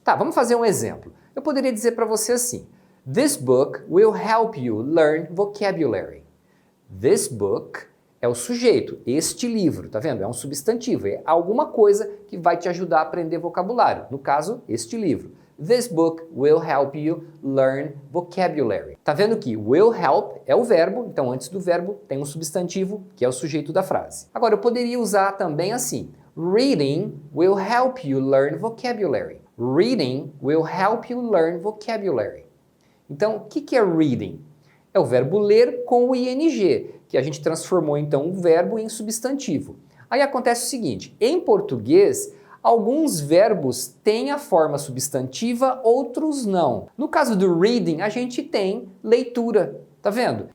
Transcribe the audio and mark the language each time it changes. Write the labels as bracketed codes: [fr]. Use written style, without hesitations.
[pt] Tá, vamos fazer um exemplo. Eu poderia dizer para você assim: [en] This book will help you learn vocabulary. [pt] This book é o sujeito, este livro, tá vendo? É um substantivo, é alguma coisa que vai te ajudar a aprender vocabulário. No caso, este livro. [en] This book will help you learn vocabulary. [pt] Tá vendo que will help é o verbo, então antes do verbo tem um substantivo, que é o sujeito da frase. Agora, eu poderia usar também assim. [en] Reading will help you learn vocabulary. Reading will help you learn vocabulary. [pt] Então, o que é reading? É o verbo ler com o ing, que a gente transformou então o verbo em substantivo. Aí acontece o seguinte, em português, alguns verbos têm a forma substantiva, outros não. No caso do reading, a gente tem leitura, tá vendo?